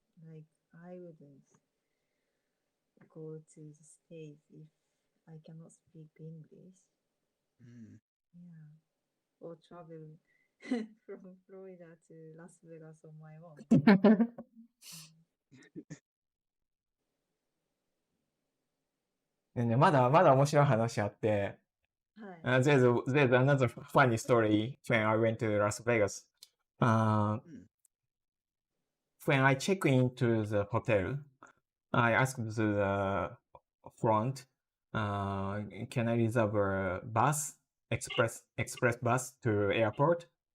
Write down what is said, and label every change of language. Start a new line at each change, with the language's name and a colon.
English: Like, I wouldn't go to the stage if I cannot speak English. Yeah. Or travel from Florida to Las Vegas on my own.
Japanese: でね、まだ面白い話あって、はい。
English: there's another funny story when I went to Las Vegas. When I check into the hotel, I asked the front, can I reserve a bus, express bus to airport?